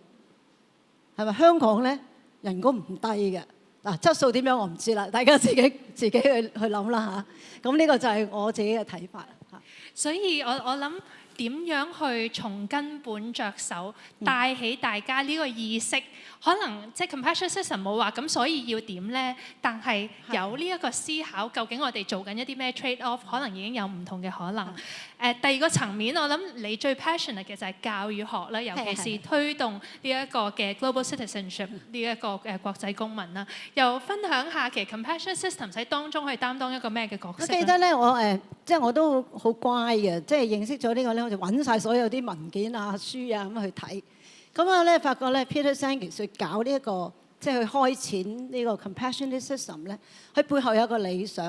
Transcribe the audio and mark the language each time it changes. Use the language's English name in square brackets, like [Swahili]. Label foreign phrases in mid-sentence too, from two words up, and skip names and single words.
[Cantonese] 係咪香港咧人工唔低嘅？質素點樣我唔知啦，大家自己去諗啦嚇。咁呢個就係我自己嘅睇法嚇。所以我諗點樣去從根本着手，帶起大家呢個意識。可能即係 [English] compassion system [Cantonese] 冇話咁，所以要點咧？但係有呢一個思考，究竟我哋做緊一啲咩 [English] trade off， [Cantonese] 可能已經有唔同嘅可能。第二個層面，我諗你最 passionate 嘅就係教與學啦，尤其是推動呢一個嘅 [English] global citizenship [Cantonese] 呢一個國際公民啦。又分享下其實 [English] compassion system [Cantonese] 喺當中可以擔當一個咩嘅角色？我記得咧，即係我都好乖嘅，即係認識咗呢個咧，我就揾晒所有啲文件啊、書啊咁去睇。咁我咧發覺咧 Peter Senge 去搞呢一個，即係去開展呢個 [English] compassionate system [Cantonese] 咧，佢背後有一個理想。